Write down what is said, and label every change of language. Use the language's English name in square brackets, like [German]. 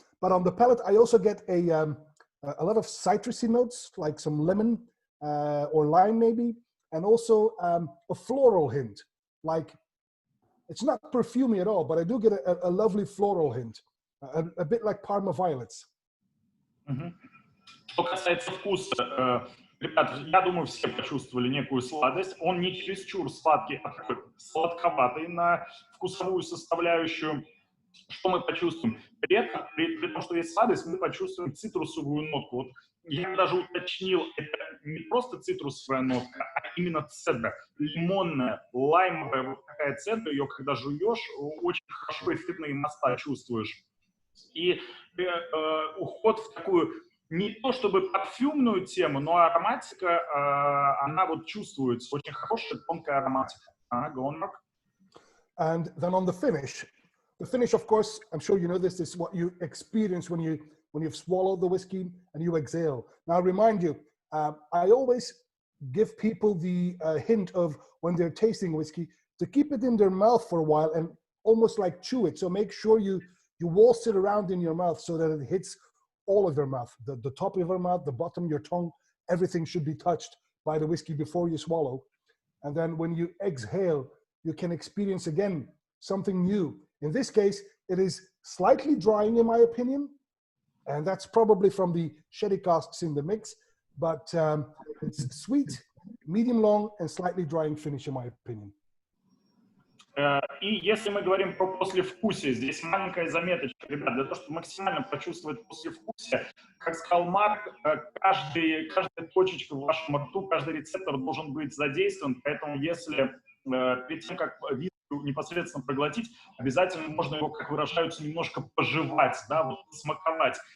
[English] But on the palate, I also get a lot of citrusy notes, like some lemon or lime maybe, and also a floral hint. Like, it's not perfumey at all, but I do get a lovely floral hint, a bit like Parma violets. [Russian] Что касается вкуса, ребят, я думаю, все почувствовали некую сладость. Он не чересчур сладкий, а такой сладковатый на вкусовую составляющую. Что мы почувствуем? При этом, при том, что есть сладость, мы почувствуем цитрусовую нотку. Вот я даже уточнил, это не просто цитрусовая нотка, а именно цедра. Лимонная, лаймовая, вот такая цедра, ее когда жуешь, очень хорошо эфирные масла чувствуешь. И уход в такую не то чтобы парфюмную тему, но ароматика, она вот чувствуется. Очень хорошая, тонкая ароматика. [English] Go on, Mark. And then on the finish, of course, I'm sure you know this is what you experience when you've swallowed the whiskey and you exhale. Now, I remind you, I always give people the hint of when they're tasting whiskey to keep it in their mouth for a while and almost like chew it. So make sure you waltz it around in your mouth so that it hits all of your mouth, the top of your mouth, the bottom, your tongue, everything should be touched by the whiskey before you swallow. And then when you exhale, you can experience again something new. In this case, it is slightly drying in my opinion, and that's probably from the sherry casks in the mix, but it's sweet, medium long, and slightly drying finish in my opinion. [Russian] И если мы говорим про послевкусие, здесь маленькая заметочка, ребят, для того, чтобы максимально почувствовать послевкусие, как сказал Марк, каждая точечка в вашем рту, каждый рецептор должен быть задействован, поэтому если перед тем, как виски непосредственно проглотить, обязательно можно его, как выражаются, немножко пожевать, да, вот смаковать.